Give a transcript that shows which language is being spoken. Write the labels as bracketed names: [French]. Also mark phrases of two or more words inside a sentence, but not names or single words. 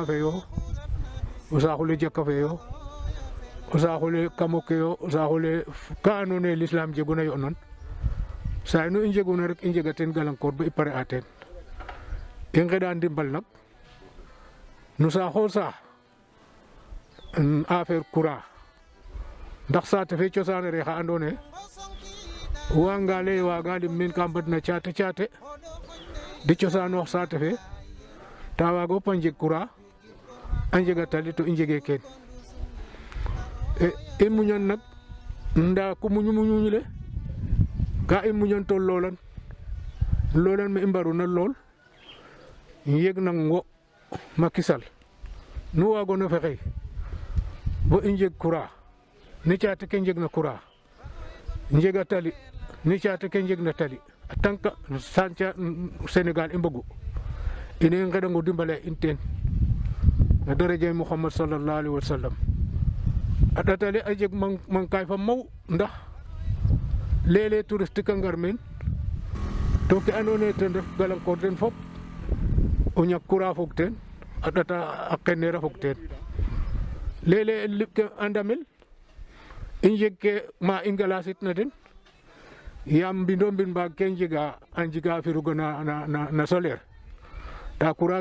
[Serer] fe yo o saaxule jaka fe yo o saaxule kamo ke yo o saaxule ka andoona yee l'islam jeguna yo'nan saa nu i njeguna rek i njega teen galankoor ba i pare a teen i ngeɗa ndimbal nak no saaxo saax [French] affaire courant [Serer] ndax saate fe cosaan a rexa andoona yee o waaganga lay waaga lim meen ka mbadna caate di cosaanoox saate fe ta waaga fop a njeg courant a njega tali to i njegee keen i muñan nak ndaa ku muñu le ka i muñan to loolan me i mbaruna lool yeg nang wo Macky Sall nu waagoona fexey bo i njeg courant ni caate ke njegna courant njega tali ni caate ke njegna tali a [French] tant que [Serer] sanca Sénégal i mbogu ine ngeɗango dimbale in teen na daraja Muhammad [Arabic] صلى الله عليه وسلم [Serer] a ɗatale a jeg mankaay fa maw ndax léeg-léeg touristique a ngar meen to ke andoona yee ten ref galankoor den fop o ñak courant fog teen a ɗata a qeneer a fog teen léeg-léeg liɓ ke a ndamel i njeg ke ma i ngalasitna den yaam mbindo mbind mbaag ke a njega firugo na solaire ndaa courant